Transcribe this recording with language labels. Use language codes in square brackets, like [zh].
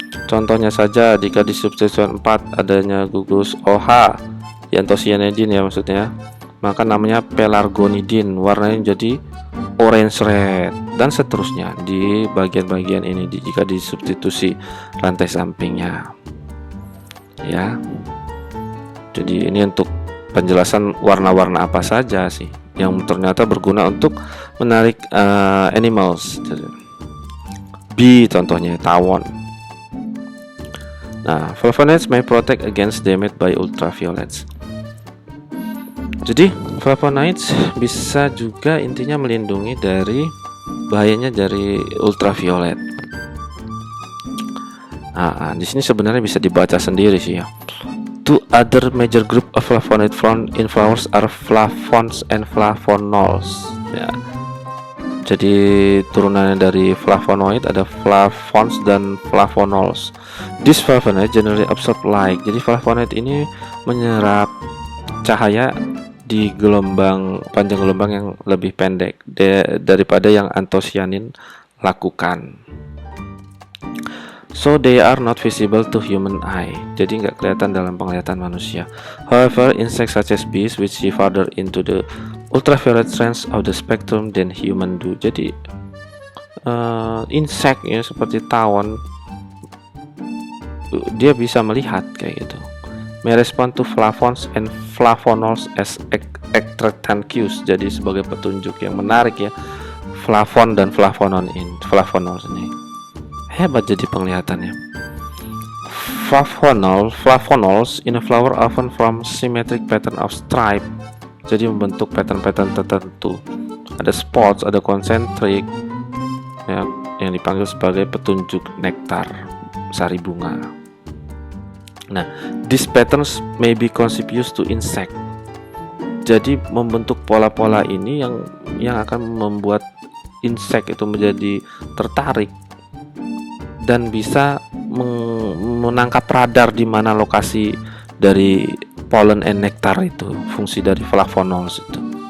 [id] Contohnya saja jika di substituen 4 adanya gugus OH di anthocyanidin ya maksudnya, maka namanya pelargonidin, warnanya jadi orange red, dan seterusnya di bagian-bagian ini jika disubstitusi rantai sampingnya. ya. Jadi ini untuk penjelasan warna-warna apa saja sih yang ternyata berguna untuk menarik animals. Bee contohnya, tawon. [en] Nah, flavonoids may protect against damage by ultraviolets. [id] Jadi flavonoids bisa juga intinya melindungi dari bahayanya dari ultraviolet. Di sini sebenarnya bisa dibaca sendiri sih ya. [en] Two other major group of flavonoid found in flowers are flavones and flavonols. [id] Ya. Jadi turunannya dari flavonoid ada flavones dan flavonols. [en] These flavonoid generally absorb light. [id] Jadi flavonoid ini menyerap cahaya di panjang gelombang yang lebih pendek daripada yang antosianin lakukan. [en] So they are not visible to human eye. [id] Jadi nggak kelihatan dalam penglihatan manusia. [en] However, insects such as bees which see farther into the ultraviolet range of the spectrum than human do. [id] Jadi insect ya seperti tawon dia bisa melihat kayak gitu. [en] May respond to flavones and flavonols as attractant cues. [id] Jadi sebagai petunjuk yang menarik ya. Flavon dan flavonols ini. Hebat jadi penglihatannya. [en] Flavonols in a flower often form symmetric pattern of stripe. [id] Jadi membentuk pattern-pattern tertentu. Ada spots, ada concentric ya, yang dipanggil sebagai petunjuk nektar sari bunga. [en] Nah, these patterns may be conspicuous to insect. [id] Jadi membentuk pola-pola ini yang akan membuat insect itu menjadi tertarik dan bisa menangkap radar di mana lokasi dari [en] pollen and nectar [id] itu, fungsi dari flavonols itu.